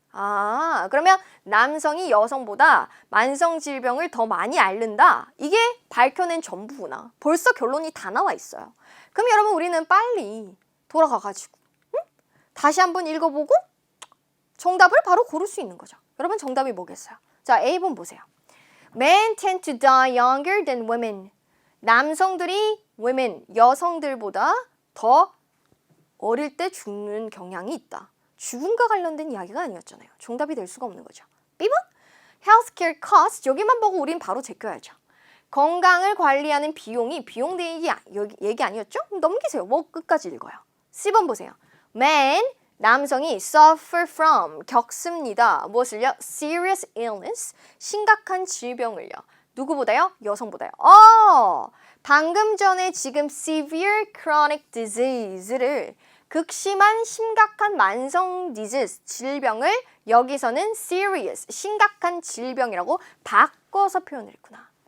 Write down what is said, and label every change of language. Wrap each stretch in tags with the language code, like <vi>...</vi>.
<ko>아, 그러면 남성이 여성보다 만성 질병을 더 많이 앓는다. 이게 밝혀낸 전부구나. 벌써 결론이 다 나와 있어요. 그럼 여러분 우리는 빨리 돌아가가지고 다시 한번 읽어보고 정답을 바로 고를 수 있는 거죠. 여러분 정답이 뭐겠어요? 자, A번 보세요.</ko> <en>Men tend to die younger than women.</en> <ko>남성들이 women, 여성들보다 더 어릴 때 죽는 경향이 있다. 죽음과 관련된 이야기가 아니었잖아요. 정답이 될 수가 없는 거죠. B번</ko> <en>Healthcare costs,</en> <ko>여기만 보고 우린 바로 제껴야죠. 건강을 관리하는 비용이 비용 얘기 아니었죠? 넘기세요. 뭐 끝까지 읽어요. C번 보세요.</ko> <en>Men,</en> <ko>남성이</ko> <en>suffer from,</en> <ko>겪습니다. 무엇을요?</ko> <en>Serious illness,</en> <ko>심각한 질병을요. 누구보다요? 여성보다요. 방금 전에 지금</ko> <en>severe chronic disease</en> <ko>를 극심한 심각한 만성 disease, 질병을 여기서는 serious, 심각한 질병이라고 바꿔서 표현을 했구나.</ko>